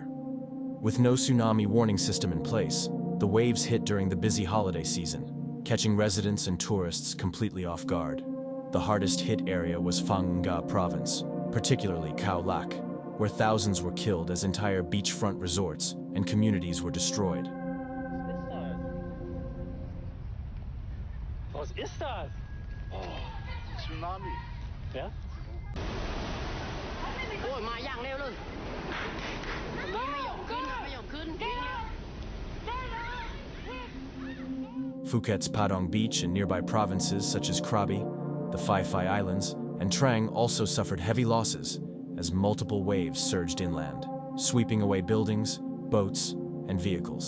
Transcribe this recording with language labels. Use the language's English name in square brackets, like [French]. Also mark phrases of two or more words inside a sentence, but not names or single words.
[English] With no tsunami warning system in place, the waves hit during the busy holiday season, catching residents and tourists completely off guard. The hardest hit area was Phang Nga province, particularly Khao Lak, where thousands were killed as entire beachfront resorts and communities were destroyed. [German] Was ist das? Oh, Tsunami. Ja? [Thai] โอ้ยมาอย่างเร็วเลยนี่ไม่ยอมขึ้นนะไม่ยอมขึ้น [English] Phuket's Padong Beach and nearby provinces such as Krabi, the Phi Phi Islands, and Trang also suffered heavy losses as multiple waves surged inland, sweeping away buildings, boats, and vehicles.